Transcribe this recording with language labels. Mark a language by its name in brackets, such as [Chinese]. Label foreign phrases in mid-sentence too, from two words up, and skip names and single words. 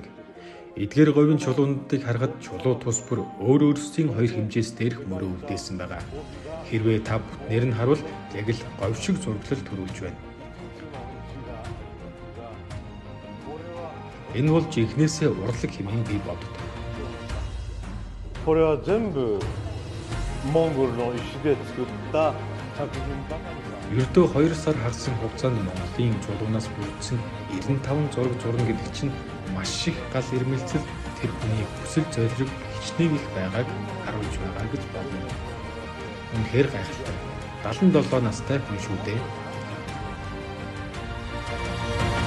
[Mongolian] Эдгээр говийн чулуунуудыг харахад чулуу тус бүр өөр өөрсдийн 2 хэмжээс дээрх мөрөө үлдээсэн байгаа. Хэрвээ та бүтнээр нь харуул яг л говь шиг зураглал төрүүлж байна. Энэ бол жинхнээсээ урлаг хэмээн би боддог. [Japanese] これは全部モンゴルの石で作った作品ばかりだ。 [Mongolian] Ердөө 2 сар хагасан хугацаанд Монголын чулуунаас бүрдсэн 95 зураг зурна гэдэг чинь маш их гал ирмэлцэл тэр хүний хүсэл зориг хичнээн их байгааг харуулж байгаа гэж болно. Үнэхээр гайхалтай. 77 настай хүн шүү дээ.